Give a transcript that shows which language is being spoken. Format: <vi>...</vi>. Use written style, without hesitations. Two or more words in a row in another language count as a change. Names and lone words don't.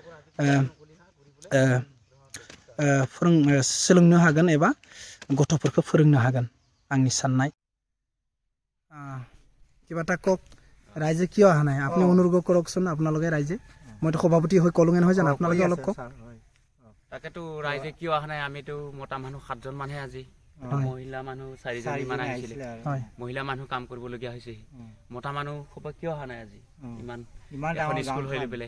<brx>सोलोंनो हागोन एबा गथ'फोरखौ फोरोंनो हागोन आंनि साननाय</brx> <as>কিবা এটা কওক ৰাইজে কিয় অহা নাই আপুনি অনুৰোধ কৰকচোন আপোনালোকে ৰাইজে মইতো সভাপতি হৈ কলোঙে নহয় জানো আপোনালোকে অলপ কওক তাকেতো ৰাইজে কিয় অহা নাই আমিতো মতা মানুহ 7জন মানহে আজি মহিলা মানুহ 4জনী মান আহিছিলে মহিলা মানুহ কাম কৰিবলগীয়া হৈছে মতা মানুহ খুব কিয় অহা নাই আজি ইমান এখন স্কুল হৈ লেবেলে</as>